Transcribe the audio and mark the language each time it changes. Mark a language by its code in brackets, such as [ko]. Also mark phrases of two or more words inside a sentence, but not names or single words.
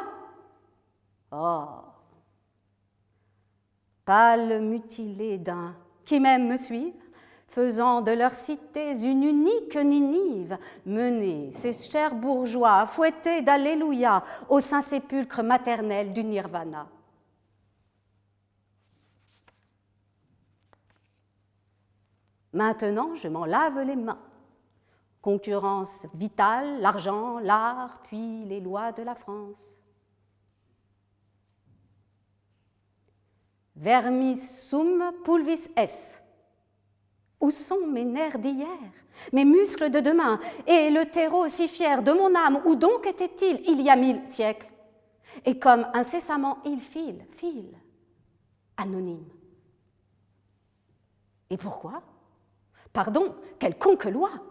[fr] Oh, pâle mutilé d'un qui même me suivent, faisant de leurs cités une unique Ninive, mener ces chers bourgeois fouettés d'Alléluia au Saint-Sépulcre maternel du Nirvana. Maintenant, je m'en lave les mains. Concurrence vitale, l'argent, l'art, puis les lois de la France. [la] Vermis sum pulvis es. [fr] Où sont mes nerfs d'hier, mes muscles de demain, et le terreau si fier de mon âme, où donc était-il il y a 1000 siècles? Et comme incessamment il file, anonyme. Et pourquoi? Pardon, quelconque loi.